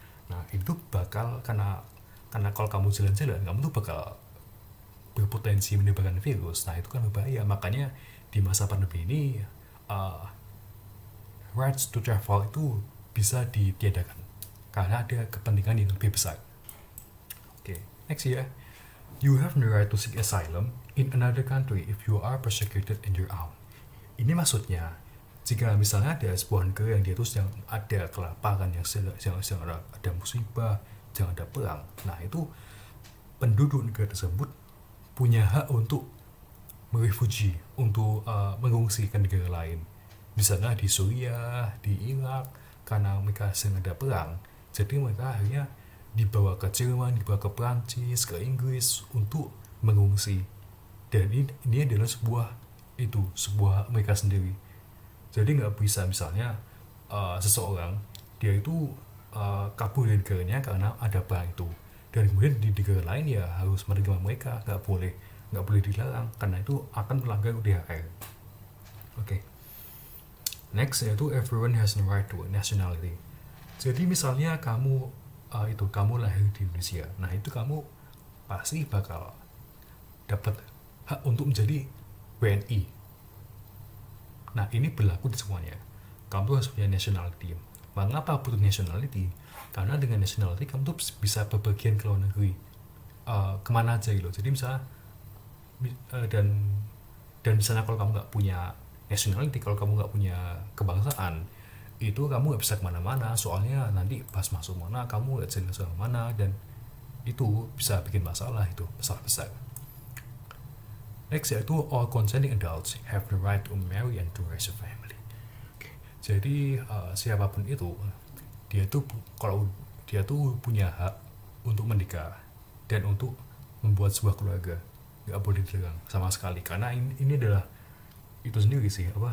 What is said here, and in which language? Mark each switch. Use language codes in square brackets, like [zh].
[id] Nah itu bakal karena kalau kamu jalan-jalan, kamu tuh bakal berpotensi menyebarkan virus. Nah itu kan berbahaya. Makanya di masa pandemi ini [en] rights to travel [id] itu bisa ditiadakan karena ada kepentingan yang lebih besar. Oke, next ya. [en] You have the right to seek asylum in another country if you are persecuted in your own. [id] Ini maksudnya, jika misalnya ada sebuah negara yang dia tuh sedang ada kelaparan, yang sedang ada musibah, sedang ada perang, nah itu penduduk negara tersebut punya hak untuk merefugi, untuk mengungsi ke negara lain. Di sana di Suriah, di Irak, karena mereka sedang ada perang, jadi mereka akhirnya dibawa ke Jerman, dibawa ke Prancis, ke Inggris untuk mengungsi. Dan ini adalah sebuah hak mereka sendiri. Jadi nggak bisa misalnya seseorang dia itu kabur dari negaranya karena ada perang itu, dan kemudian di negara lain ya harus menerima mereka, nggak boleh dilarang karena itu akan melanggar UDHR. Oke. [en] Next yaitu everyone has the right to nationality. [id] Jadi misalnya kamu lahir di Indonesia, nah itu kamu pasti bakal dapat hak untuk menjadi WNI. Nah ini berlaku di semuanya. Kamu harus punya nationality. Mengapa butuh nationality? Karena dengan nationality kamu tuh bisa bepergian ke luar negeri, kemana aja gitu. Jadi misalnya dan misalnya kalau kamu nggak punya nationality, kalau kamu nggak punya kebangsaan, itu kamu nggak bisa kemana-mana, soalnya nanti pas masuk mana kamu nggak jelas mana, dan itu bisa bikin masalah besar. [en] Next yaitu all consenting adults have the right to marry and to raise a family. Okay. [id] Jadi siapapun itu kalau dia tuh punya hak untuk menikah dan untuk membuat sebuah keluarga, nggak boleh dilarang sama sekali, karena ini adalah itu sendiri sih